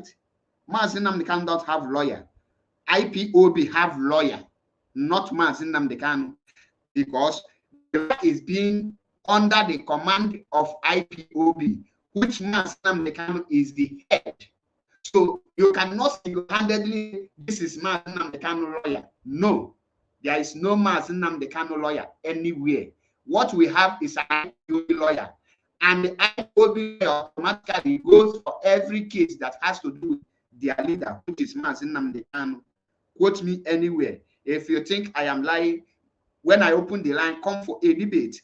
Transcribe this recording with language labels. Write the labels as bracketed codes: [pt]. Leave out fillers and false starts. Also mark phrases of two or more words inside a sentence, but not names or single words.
[en] MAZI Nnamdi Kanu don't have lawyer. IPOB have lawyer, not MAZI Nnamdi Kanu, because the law is being under the command of IPOB, which MAZI Nnamdi Kanu is the head. So you cannot single-handedly, this is MAZI Nnamdi Kanu lawyer. No, there is no MAZI Nnamdi Kanu lawyer anywhere. What we have is an IPOB lawyer, and the IPOB automatically goes for every case that has to do with their leader, which is MAZI Nnamdi Kanu. Quote me anywhere. If you think I am lying, when I open the line, come for a debate.